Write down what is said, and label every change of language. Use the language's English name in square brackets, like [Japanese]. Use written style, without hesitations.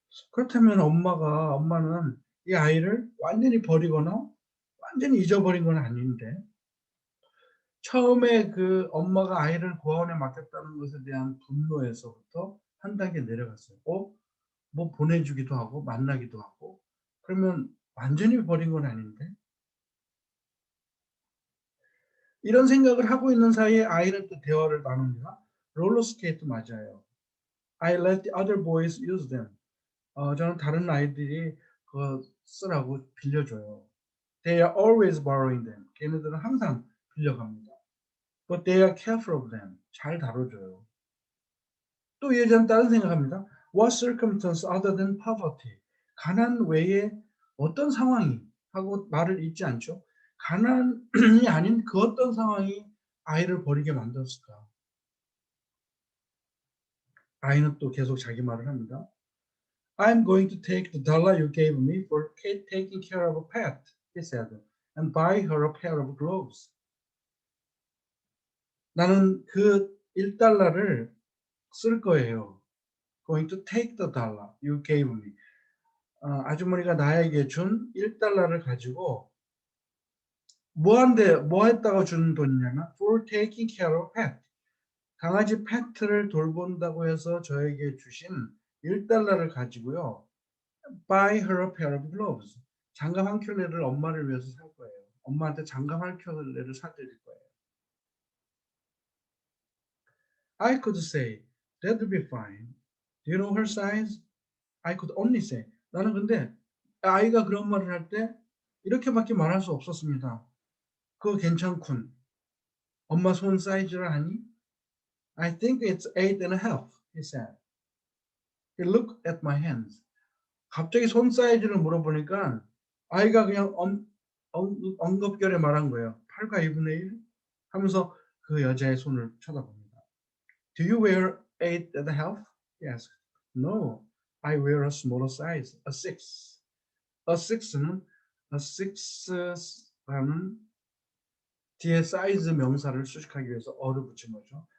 [Korean] 그렇다면 엄마는 이 아이를 완전히 버리거나 완전히 잊어버린 건 아닌데 처음에 그 엄마가 아이를 고아원에 맡겼다는 것에 대한 분노에서부터 한 단계 내려갔어요. 뭐 보내주기도 하고 만나기도 하고 그러면 완전히 버린 건 아닌데 이런 생각을 하고 있는 사이에 아이는 또 대화를 나눕니다. 롤러스케이트 맞아요. [English] I let the other boys use them. [Korean] 저는 다른 아이들이 그거 쓰라고 빌려줘요. [English] They are always borrowing them. [Korean] 걔네들은 항상 빌려갑니다. [English] But they are careful of them. [Korean] 잘 다뤄줘요. 또 이 여자는 다른 생각합니다. [English] What circumstance other than poverty? [Korean] 가난 외에 어떤 상황이 하고 말을 잇지 않죠. 가난이 아닌 그 어떤 상황이 아이를 버리게 만들었을까? 아이는 또 계속 자기 말을 합니다. [English] I'm going to take the dollar you gave me for taking care of a pet, he said, and buy her a pair of gloves. [Korean] 나는 그 1달러를 쓸 거예요. [English] Going to take the dollar you gave me. [Korean] 아주머니가 나에게 준 1달러를 가지고 뭐 했다고 주는 돈이냐면 [English] for taking care of pet. [Korean] 강아지 패트를 돌본다고 해서 저에게 주신 1달러를 가지고요. [English] Buy her a pair of gloves. [Korean] 장갑 한 켤레를 엄마를 위해서 살 거예요. 엄마한테 장갑 한 켤레를 사드릴 거예요. [English] I could say, that'll be fine. Do you know her size? I could only say. [Korean] 나는 근데 아이가 그런 말을 할 때 이렇게밖에 말할 수 없었습니다. 그거 괜찮군. 엄마 손 사이즈를 아니? [English] I think it's 8.5, he said. He looked at my hands. [Korean] 갑자기 손 사이즈를 물어보니까 I가 그냥 언급결에 말한 거예요. 8과 2분의 1 하면서 그 여자의 손을 쳐다봅니다. [English] Do you wear 8.5? Yes. No. I wear a smaller size. A 6. [Korean] A 6는 a 6라는 뒤에 사이즈 명사를 수식하기 위해서 어를 붙인 거죠.